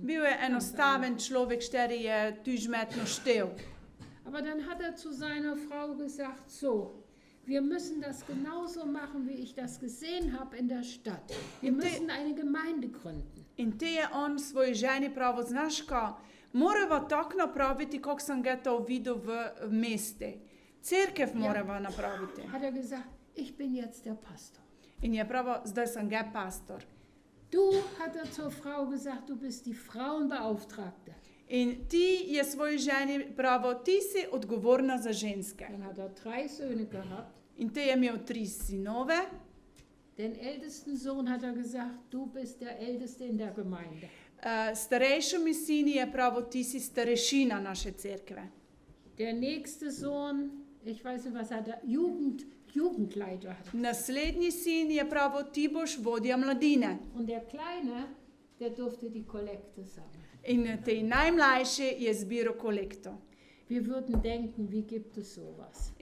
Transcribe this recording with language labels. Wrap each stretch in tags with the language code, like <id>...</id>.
<sl>Bil je enostaven človek, šteri je tužmetno štel.</sl> <de>Aber dann hat er zu seiner Frau gesagt, so, wir müssen das genauso machen, wie ich das gesehen habe in der Stadt. Wir müssen eine Gemeinde gründen.</de> <sl>In te je on svoji ženi pravil, znaš ka, morava tako napraviti, kot sem ga to videl v meste. Cerkev morava napraviti.</sl> <de>Hat er gesagt, ich bin jetzt der Pastor.</de> <sl>In je pravil, zdaj sem ga pastor.</sl> <de>Du, hat er zur Frau gesagt, du bist die Frauenbeauftragte.</de> <sl>In ti je svoji ženi pravil, ti si odgovorna za ženske.</sl> <de>Dann hat er 3 Söhne gehabt.</de> <sl>In te je imel 3 sinove.</sl> <de>Den ältesten Sohn hat er gesagt, du bist der Älteste in der Gemeinde.</de> <sl>Starejšemu sinu je pravil, ti si starešina naše cerkve.</sl> <de>Der nächste Sohn, ich weiß nicht, was hat er, Jugendleiter hat er.</de> <sl>Naslednji sin je pravil, ti boš vodja mladine.</sl> <de>Und der Kleine, der durfte die Kollekte sammeln.</de> <sl>In tej najmlajši je zbiral kolekto.</sl> <de>Wir würden denken, wie gibt es sowas?</de>